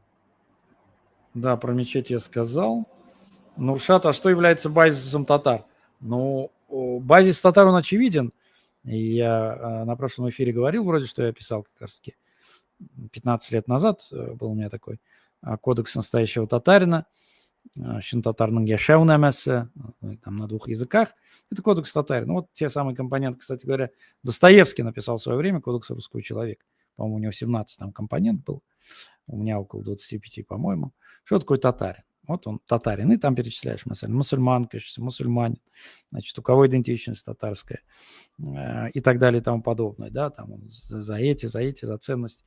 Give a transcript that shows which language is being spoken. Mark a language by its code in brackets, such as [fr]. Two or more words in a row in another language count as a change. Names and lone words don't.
[ru] Да, про мечеть я сказал. Нуршат, а что является базисом татар? Ну, базис татар, он очевиден. И я на прошлом эфире говорил, вроде, что я писал как раз-таки 15 лет назад, был у меня такой кодекс настоящего татарина, [tt] татарның яшәү нәмәсе, [ru] там на 2 языках. Это кодекс татарина. Вот те самые компоненты, кстати говоря, Достоевский написал в свое время кодекс русского человека. По-моему, у него 17 там компонент был, у меня около 25, по-моему. Что такое татарин? Вот он татарин, и там перечисляешь мусульман, конечно, мусульманин, значит, у кого идентичность татарская и так далее и тому подобное, да, там за ценность.